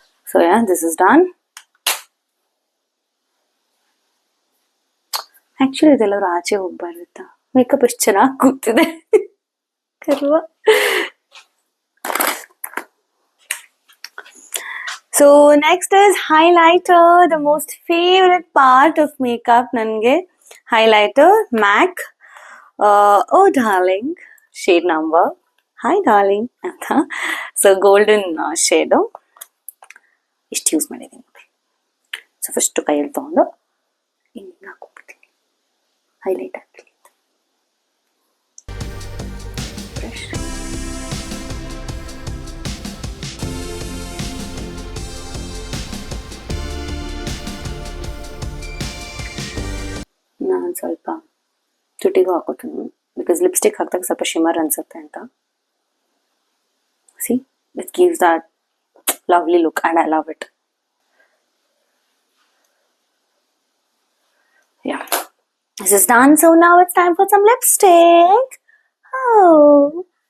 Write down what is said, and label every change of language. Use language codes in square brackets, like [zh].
[en] So yeah, this is done. [kn] Actually ಇದೆಲ್ಲರೂ ಆಚೆ ಹೋಗ್ಬಾರ್ದಿತ್ತ, makeup ಎಷ್ಟು ಚೆನ್ನಾಗಿ ಕೂತಿದೆ curve. [en] So next is highlighter, the most favorite part of makeup nange. Highlighter MAC Oh Darling shade number. [kn] Hi darling anta. So golden shade iಷ್ಟು use ಮಾಡಿದ್ದೀನಿ. So first ಕೈಯಲ್ಲಿ ತಗೊಂಡು ಹಿಂಗೆ ಹಾಕೊಂಡ್ಬಿಡ್ತೀನಿ, highlight ಆಗ್ತೀನಿ. Brush ನಾನು ಸ್ವಲ್ಪ ತುಟಿಗೂ ಹಾಕೋತೀನಿ, ಬಿಕಾಸ್ ಲಿಪ್ಸ್ಟಿಕ್ ಹಾಕಿದಾಗ ಸ್ವಲ್ಪ ಶಿಮರ್ ಅನ್ಸುತ್ತೆ ಅಂತ. [en] See, it gives that lovely look and I love it. Yeah, this is done. So now it's time for some lipstick. Oh.